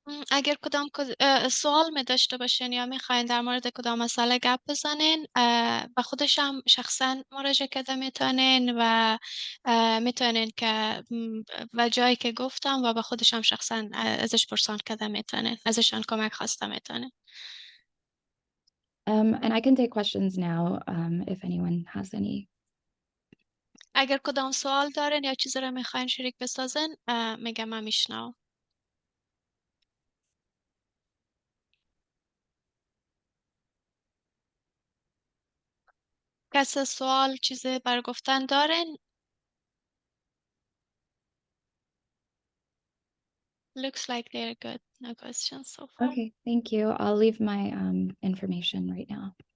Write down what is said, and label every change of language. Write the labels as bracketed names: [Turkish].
[Persian] اگر کدام سوال می داشته باشین یا میخواین در مورد کدام مسئله گپ بزنین به خودش هم شخصا مراجعه کرده میتونین و میتونین که و جایی که گفتم و به خودش هم شخصا ازش پرسان کرده میتونین ازشان کمک خواسته میتونین. [English] And I can take questions now if anyone has any. [Persian] اگر کدام سوال دارین یا چیزی رو میخواین شریک بسازین میگم من میشنوم. کسی سوال چیزی بر گفتن دارین؟ [English] Looks like they're good. No questions so far. Okay, thank you. I'll leave my information right now.